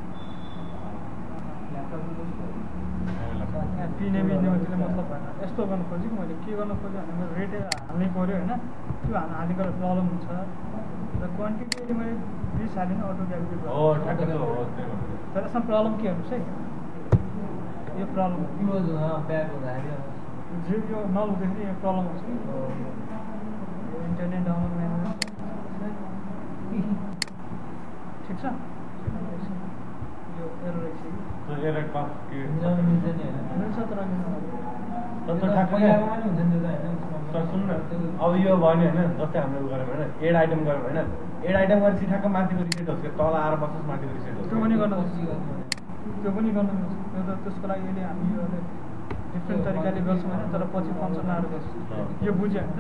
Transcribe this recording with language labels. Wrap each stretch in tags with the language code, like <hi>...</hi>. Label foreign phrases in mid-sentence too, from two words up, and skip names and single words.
<ne>पिने मिल्ने मतलब भएन यस्तो गर्नु खोजेँ मैले के गर्नु खोजेँ भने मेरो रेट हाल्नै पऱ्यो होइन त्यो हाल्ने गर्दा प्रब्लम हुन्छ र क्वान्टिटी अहिले मैले 20 हालेँ</ne> <en>auto calculate</en> <ne>तर यसमा प्रब्लम के हेर्नुहोस् है यो प्रब्लम</ne> <en>close back</en> <ne>हुँदाखेरि यो नहुँदाखेरि यो प्रब्लम हुन्छ कि</ne> <en>internet download manual</en> <ne>ठिक छ यो एरर रहेछ तो एरर पास के मिल्छ नि मिल्छ तर त ठ्याक्कै हुन्छ नि त हैन सर सुन्नु न अब यो भयो हैन जस्तै हामीले गरौँ हैन</ne> <en>add item</en> <ne>गरौँ हैन</ne> <en>add item</en> <ne>गरेपछि ठ्याक्क माथिको रिसेट होस् के तल आएर बस्छ माथिको रिसेट होस् त्यो पनि गर्न त्यो पनि गर्न मिल्छ त्यो त त्यसको लागि अहिले हामी यो डिफ्रेन्ट तरिकाले गर्छौँ होइन तर पछि फङ्सन आएर गर्छ यो बुझ्यो होइन</ne>